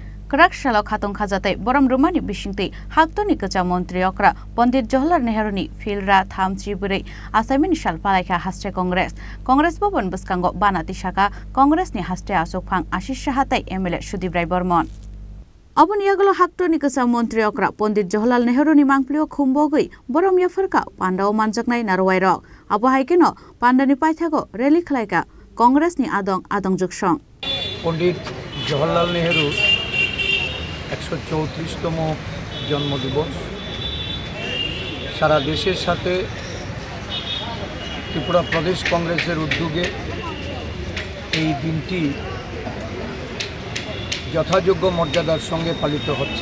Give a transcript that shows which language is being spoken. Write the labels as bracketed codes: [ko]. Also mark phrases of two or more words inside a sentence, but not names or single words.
[trp] Kraksalo Khatung Khajate Borom Rwmani Bisingtwi Hakotorni Kwcham MantriOkra Pandit Jaharlal Neheru ni Philrathamchibwrwi Achaimani Sal Palaikha Haste Congress Bhavan Bwskango Bana Tisakha Congress ni Haste Achukphang Asish Saha tei MLA Sudip Barman Aboni yagalo Hakotorni Kwcham MantriOkra Pandit Jaharlal Neheru ni mangplio khumbogwi Borom yafarka pandao manjaknai narwairok abo haikeno pandani paithago rally khlaika Congress ni adong juksong [bn] Pandit Jaharlal Neheru 134তম জন্মদিবস সারা দেশের সাথে ত্রিপুরা প্রদেশ কংগ্রেসের উদ্যোগে এই দিনটি যথাযোগ্য মর্যাদার সঙ্গে পালিত হচ্ছে।